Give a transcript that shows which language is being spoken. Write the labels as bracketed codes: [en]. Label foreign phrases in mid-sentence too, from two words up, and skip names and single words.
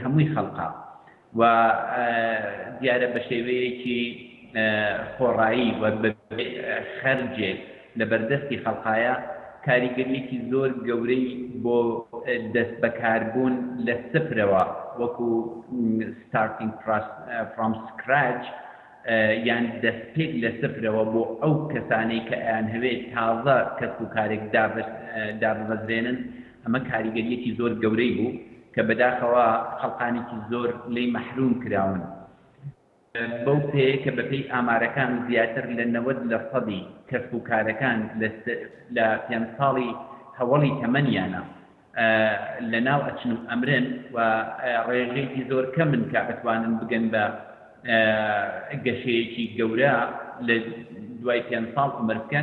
[ckb] هەمووی خەڵقا و دیارە بە شێوەیەکی خۆڕایی و خەرجێک لە بەردەستی خەڵقایە کاریگەریەکی زۆر گەورەی بۆ دەست بەکاربوون لە سفرەوە وەکو [en] starting from scratch [ckb] یان دەستپێک لە سفرەوە بۆ ئەو کەسانەی کە ئەیان هەوێت تازە کەسب و کارێک داببەزێنن، ئەمە کاریگەریەکی زۆر گەورەی بوو کە بەداخەوە خەڵقانێکی زۆر لی مەحروم کراون. بەو پێ کە بەپێی ئامارەکان زیاتر لە 90% کەسب و کارەکان لە پێنج ساڵی هەوڵی تەمەنیانە لە ناو ئەچن و ئەمرن و ڕێژەیەکی زۆر کەمن کە بتوانن بگەن بە گەشەیەکی گەورە لە دوای پێنج ساڵ عمر بکەن.